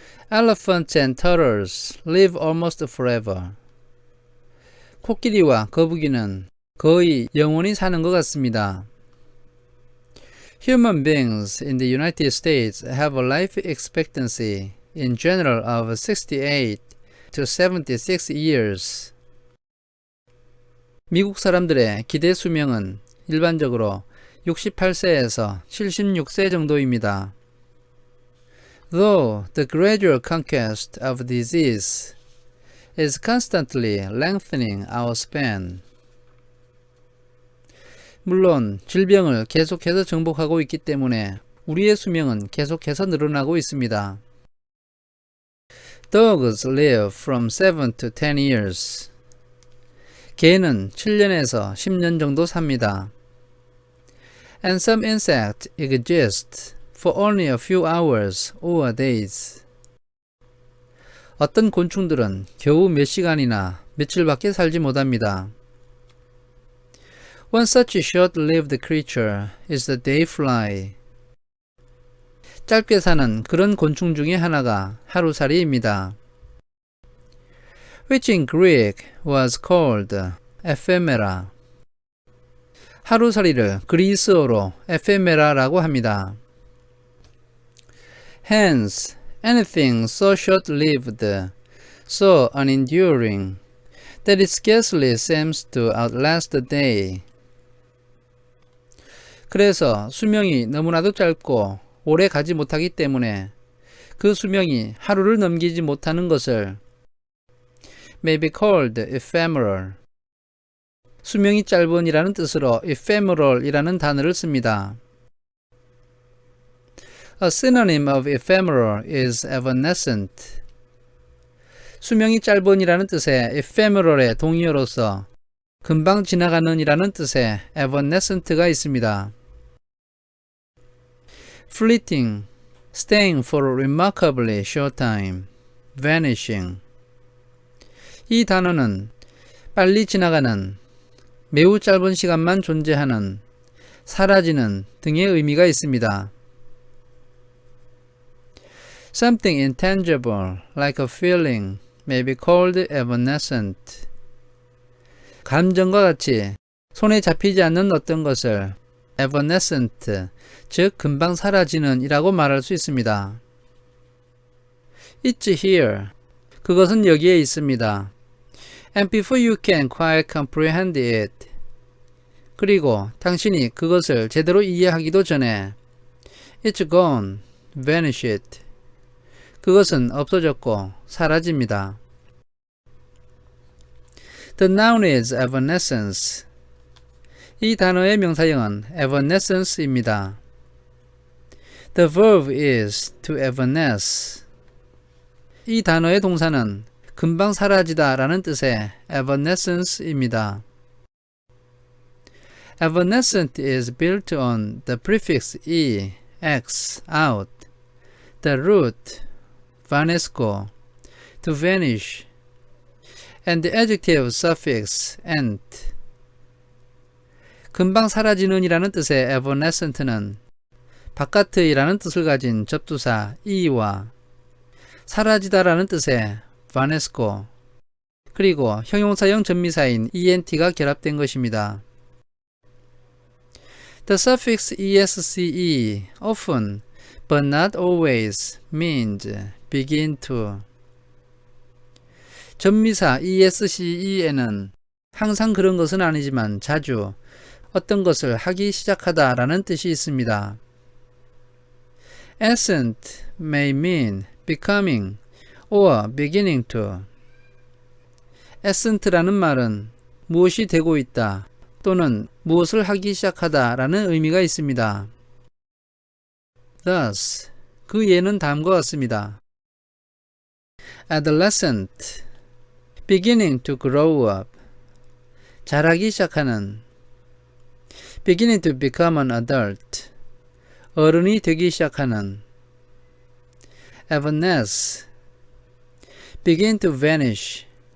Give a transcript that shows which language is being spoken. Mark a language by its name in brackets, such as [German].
[English] Elephants and turtles live almost forever. [Korean] 코끼리와 거북이는 거의 영원히 사는 것 같습니다. [English] Human beings in the United States have a life expectancy in general of 68 to 76 years. [Korean] 미국 사람들의 기대 수명은 일반적으로 68세에서 76세 정도입니다. [English] Though the gradual conquest of disease is constantly lengthening our span. [Korean] 물론 질병을 계속해서 정복하고 있기 때문에 우리의 수명은 계속해서 늘어나고 있습니다. [English] Dogs live from 7 to 10 years. [Korean] 개는 7년에서 10년 정도 삽니다. [English] And some insects exist for only a few hours or days. [Korean] 어떤 곤충들은 겨우 몇 시간이나 며칠밖에 살지 못합니다. [English] One such short-lived creature is the dayfly. [Korean] 짧게 사는 그런 곤충 중에 하나가 하루살이입니다. [English] Which in Greek was called ephemera. [Korean] 하루살이를 그리스어로 에페메라라고 합니다. [English] Hence, anything so short-lived, so unenduring, that it scarcely seems to outlast the day. [Korean] 그래서 수명이 너무나도 짧고 오래 가지 못하기 때문에 그 수명이 하루를 넘기지 못하는 것을 [English] may be called ephemeral. [Korean] 수명이 짧은이라는 뜻으로 ephemeral이라는 단어를 씁니다. [English] A synonym of ephemeral is evanescent. [Korean] 수명이 짧은이라는 뜻의 ephemeral의 동의어로서 금방 지나가는이라는 뜻의 evanescent가 있습니다. [English] Fleeting, staying for a remarkably short time, vanishing. [Korean] 이 단어는 빨리 지나가는, 매우 짧은 시간만 존재하는, 사라지는 등의 의미가 있습니다. [English] Something intangible, like a feeling, may be called evanescent. [Korean] 감정과 같이 손에 잡히지 않는 어떤 것을 evanescent, 즉 금방 사라지는 이라고 말할 수 있습니다. [English] It's here. [Korean] 그것은 여기에 있습니다. [English] And before you can quite comprehend it. [Korean] 그리고 당신이 그것을 제대로 이해하기도 전에 [English] It's gone, vanished. [Korean] 그것은 없어졌고 사라집니다. [English] The noun is evanescence. [Korean] 이 단어의 명사형은 evanescence입니다. [English] The verb is to evanesce. [Korean] 이 단어의 동사는 금방 사라지다 라는 뜻의 evanescence입니다. [English] Evanescent is built on the prefix e, x, out, the root vanesco, to vanish, and the adjective suffix ent. [Korean] 금방 사라지는 이라는 뜻의 evanescent는 바깥의 라는 뜻을 가진 접두사 e와 사라지다 라는 뜻의 vanesco 그리고 형용사형 전미사인 ent가 결합된 것입니다. [English] The suffix esce often, but not always, means begin to. [Korean] 전미사 esce에는 항상 그런 것은 아니지만 자주 어떤 것을 하기 시작하다 라는 뜻이 있습니다. [English] Ascent may mean becoming or beginning to. [Korean] ascent라는 말은 무엇이 되고 있다 또는 무엇을 하기 시작하다 라는 의미가 있습니다. [English] Thus, [Korean] 그 예는 다음과 같습니다. [English] Adolescent, beginning to grow up. [Korean] 자라기 시작하는. [English] Beginning to become an adult. [Korean] 어른이 되기 시작하는. [English] Evanesce, begin to vanish.